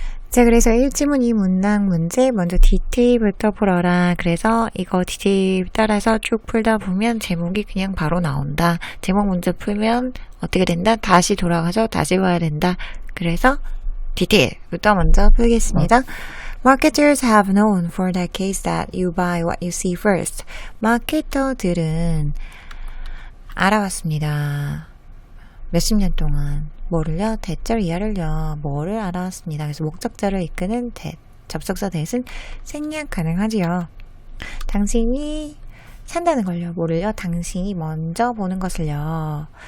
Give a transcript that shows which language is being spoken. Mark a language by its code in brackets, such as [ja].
[ko] 자, 그래서 1지문 2문항 문제 먼저 디테일부터 풀어라. 그래서 이거 디테일 따라서 쭉 풀다 보면 제목이 그냥 바로 나온다. 제목 문제 풀면 어떻게 된다? 다시 돌아가서 다시 봐야 된다. 그래서 디테일부터 먼저 풀겠습니다. [en] Marketers have known for decades that you buy what you see first. [ko] 마케터들은 알아왔습니다. 몇십 년 동안 뭐를요? 대절 이하를요. 뭐를 알아왔습니다. 그래서 목적자를 이끄는 that, 접속사 that은 생략 가능하지요. 당신이 산다는 걸요. 뭐를요? 당신이 먼저 보는 것을요.